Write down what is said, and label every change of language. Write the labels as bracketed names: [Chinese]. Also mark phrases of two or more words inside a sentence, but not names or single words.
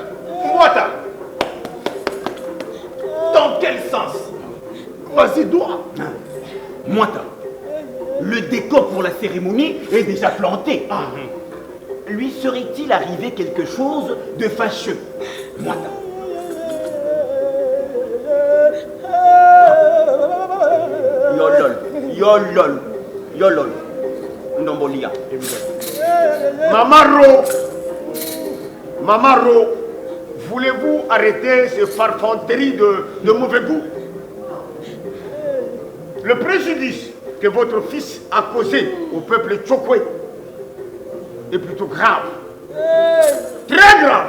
[French] Mwata. Dans quel sens? Vas-y, doigt. Mwata, le décor pour la cérémonie est déjà planté. Lui serait-il arrivé quelque chose de fâcheux? Mwata. Yolol. Yolol. Ndombolia. Mamaro, voulez-vous arrêter ces farfanteries de mauvais goût? Le préjudice que votre fils a causé au peuple Tchokwe est plutôt grave. Très grave.